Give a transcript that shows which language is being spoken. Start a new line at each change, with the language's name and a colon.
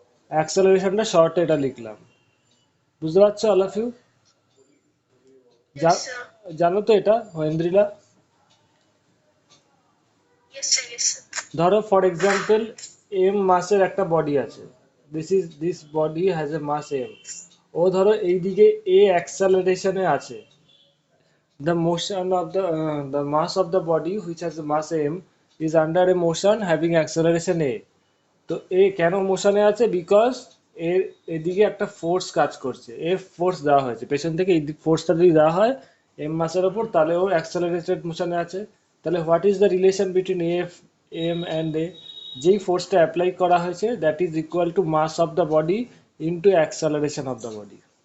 Bangla: অ্যাক্সেলারেশনটা শর্টে এটা লিখলাম, বুঝতে পারছো
English: All of you? Yes, sir.
Bangla: জানো তো এটা Aindrila?
English: Yes, sir. Yes, sir.
Bangla: ধরো ফর এক্সাম্পল এম মাসের একটা বডি আছে,
English: This body has a mass M.
Bangla: ও ধরো এইদিকে এ অ্যাক্সেলারেশনে আছে,
English: the motion of the mass of the body which has a mass m is under a motion having acceleration a।
Bangla: তো এ কেন মোশনে আছে? বিকজ এর এদিকে একটা ফোর্স কাজ করছে, এফ ফোর্স দেওয়া হয়েছে পেছন থেকে, এই ফোর্সটা যদি দেওয়া হয় এম মাসের ওপর, তাহলে ও অ্যাক্সেলারেটেড মোশনে আছে।
English: তাহলে what is the relation between F M and A?
Bangla: যেই ফোর্সটা অ্যাপ্লাই করা হয়েছে
English: That is equal to mass of the body into acceleration of the body.